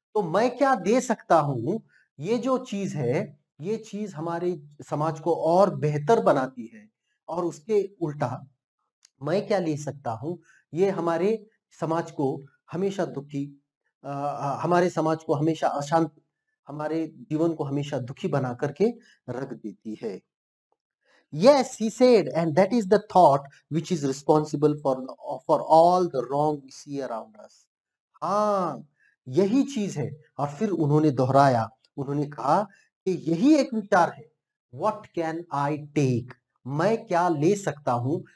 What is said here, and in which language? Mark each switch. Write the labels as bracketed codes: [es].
[hi] तो मैं क्या दे सकता हूँ, ये जो चीज है, ये चीज हमारे समाज को और बेहतर बनाती है, और उसके उल्टा मैं क्या ले सकता हूँ, ये हमारे समाज को हमेशा दुखी, हमारे समाज को हमेशा अशांत, हमारे जीवन को हमेशा दुखी बना करके रख देती है। [en] Yes, he said, and that is the thought which is responsible for all the wrong we see around us. [hi] हाँ, यही चीज है। और फिर उन्होंने दोहराया, उन्होंने कहा कि यही एक विचार है, [en] what can I take, [hi] मैं क्या ले सकता हूं।